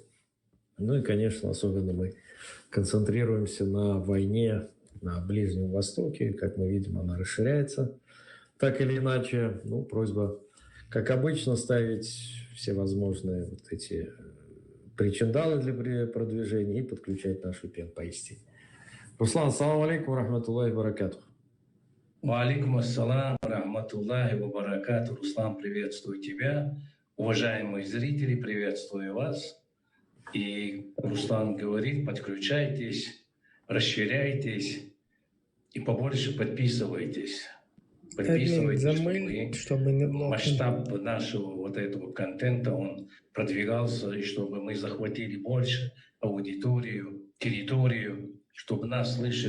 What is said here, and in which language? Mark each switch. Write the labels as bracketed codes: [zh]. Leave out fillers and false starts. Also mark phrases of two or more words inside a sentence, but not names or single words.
[ru] Ну и, конечно, особенно мы концентрируемся на войне на Ближнем Востоке. Как мы видим, она расширяется. Так или иначе, ну, просьба, как обычно, ставить все возможные вот эти причиндалы для продвижения и подключать наш VPN поистине. Руслан, [ar] سلام عليكم، رحمة الله بركاته. وعليكم السلام، رحمة الله وبركاته. [ru] Руслан, приветствую тебя. Уважаемые зрители, приветствую вас. И Руслан говорит, подключайтесь, расширяйтесь и побольше подписывайтесь. Подписывайтесь, чтобы масштаб нашего вот этого контента, он продвигался, и чтобы мы захватили больше аудиторию, территорию, чтобы нас слышали.